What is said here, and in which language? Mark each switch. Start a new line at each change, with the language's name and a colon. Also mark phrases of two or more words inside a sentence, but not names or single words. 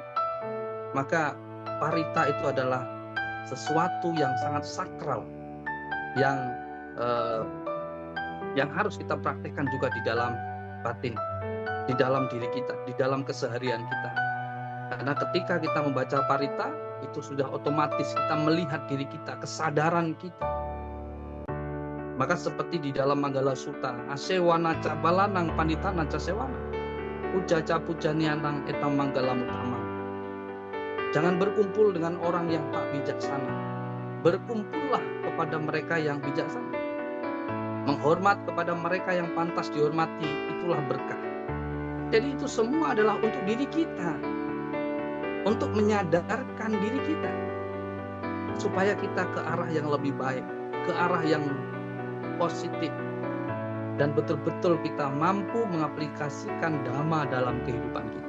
Indonesian: Maka parita itu adalah sesuatu yang sangat sakral, yang harus kita praktekkan juga di dalam batin, di dalam diri kita, di dalam keseharian kita. Karena ketika kita membaca parita, itu sudah otomatis kita melihat diri kita, kesadaran kita. Maka seperti di dalam Manggala Sutta,
Pali: asewana ca balanang panitana ca sewana, puja ca pujanianang etam manggala mutama.
Indonesian: Jangan berkumpul dengan orang yang tak bijaksana, berkumpullah kepada mereka yang bijaksana. Menghormat kepada mereka yang pantas dihormati, itulah berkah. Jadi itu semua adalah untuk diri kita, untuk menyadarkan diri kita, supaya kita ke arah yang lebih baik, ke arah yang positif, dan betul-betul kita mampu mengaplikasikan dhamma dalam kehidupan kita.